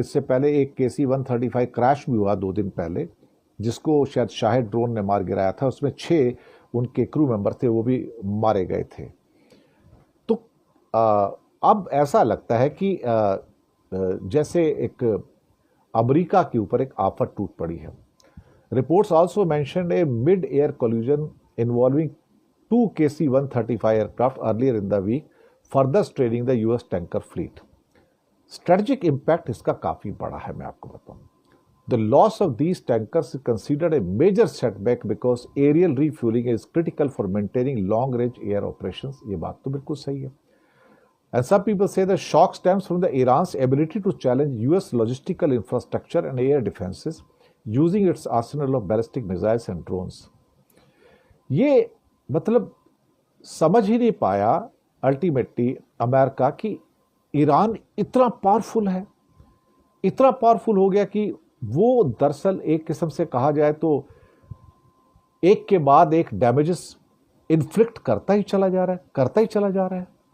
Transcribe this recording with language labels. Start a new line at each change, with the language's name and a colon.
Hindi: इससे पहले एक KC-135 क्रैश भी हुआ 2 दिन पहले, जिसको शायद शाहिद ड्रोन ने मार गिराया था। उसमें 6 उनके क्रू मेंबर थे, वो भी मारे गए थे। तो अब ऐसा लगता है कि जैसे एक अमेरिका के ऊपर एक आफत टूट पड़ी है।
English: Reports also mentioned a mid air collision involving 2 KC-135 aircraft earlier in the week, further straining the US tanker fleet.
Hindi: Strategic impact इसका काफी बड़ा है, मैं आपको बताऊं।
English: The loss of these tankers is considered a major setback because aerial refueling is critical for maintaining long-range air operations.
Hindi: ये बात तो बिल्कुल सही है।
English: And some people say the shock stems from the Iran's ability to challenge US logistical infrastructure and air defenses using its arsenal of ballistic missiles and drones.
Hindi: ये मतलब समझ ही नहीं पाया अल्टीमेटली अमेरिका कि ईरान इतना पावरफुल है, इतना powerful हो गया कि वो दरअसल एक किस्म से कहा जाए तो एक के बाद एक डैमेजेस इन्फ्लिक्ट करता ही चला जा रहा है।